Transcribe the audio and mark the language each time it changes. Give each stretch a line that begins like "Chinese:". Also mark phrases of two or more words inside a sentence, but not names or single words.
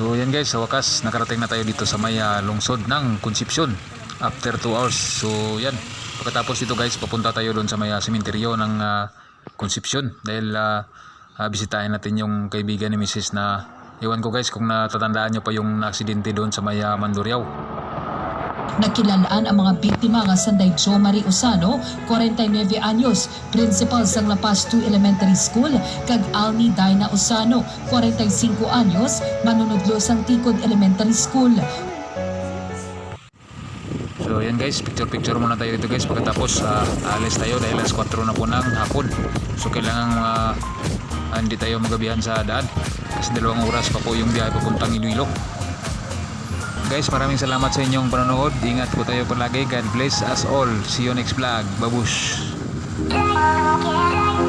Filipino: yan guys, sa wakas nakarating na tayo dito sa may lungsod ng Concepcion
English: after 2 hours.
Filipino: So yan, pagkatapos dito guys, papunta tayo doon sa may sementeryo ng Concepcion dahil bisitahin natin yung kaibigan ni Mrs. na iwan ko guys kung natatandaan nyo pa yung na-aksidente doon sa may Mandurriao.
Hiligaynon: Nakilalaan ang mga biktima nga sanday Jo Marie Usano, 49 anyos, principal sang La Paz 2 Elementary School, kag Alni Daina Usano, 45 anyos, manunudlo sang Tikod Elementary School.
Filipino: So yan guys, picture muna tayo dito guys, pagkatapos alis tayo dahil alas 4 na po ng hapon. So kailangan hindi tayo magabihan sa daan kasi 2 oras pa po yung biyahe papuntang Iloilo. Guys, maraming salamat sa inyong panonood. Ingat po tayo palagi.
English: God bless us all. See you next vlog. Babush!